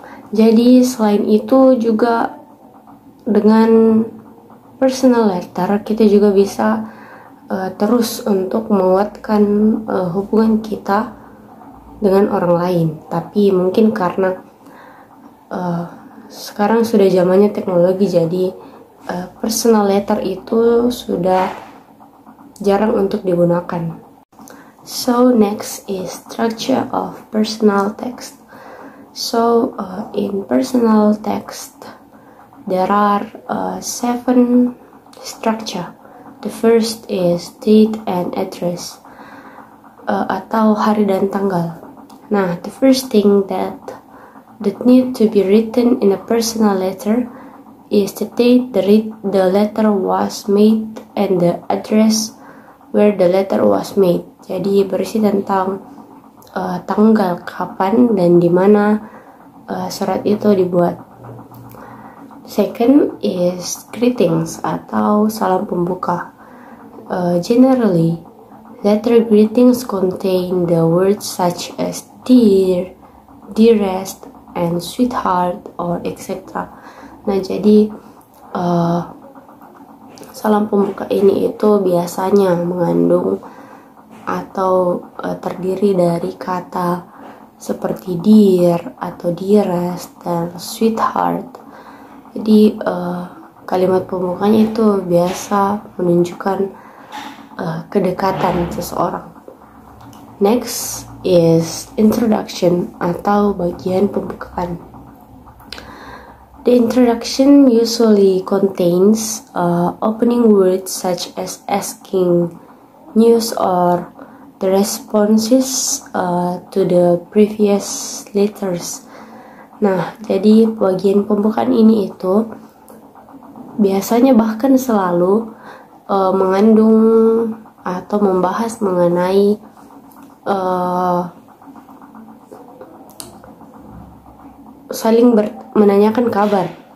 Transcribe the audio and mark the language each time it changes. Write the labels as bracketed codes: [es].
[id] Jadi selain itu juga dengan personal letter kita juga bisa terus untuk menguatkan hubungan kita dengan orang lain. Tapi mungkin karena sekarang sudah zamannya teknologi, jadi personal letter itu sudah jarang untuk digunakan. [en] So next is structure of personal text. So in personal text there are 7 structure. The first is date and address, [id] atau hari dan tanggal. [en] Nah, the first thing that need to be written in a personal letter is the date the letter was made and the address where the letter was made. [id] Jadi berisi tentang tanggal kapan dan di mana surat itu dibuat. [en] Second is greetings [id] atau salam pembuka. [en] Generally, letter greetings contain the words such as dear, dearest, and sweetheart, or etc. [id] Nah, jadi salam pembuka ini itu biasanya mengandung atau terdiri dari kata seperti dear atau dearest dan sweetheart. Jadi kalimat pembukanya itu biasa menunjukkan kedekatan seseorang. [en] Next is introduction [id] atau bagian pembukaan. [en] The introduction usually contains opening words such as asking news or the responses to the previous letters. [id] Nah, jadi bagian pembukaan ini itu biasanya bahkan selalu mengandung atau membahas mengenai saling menanyakan kabar.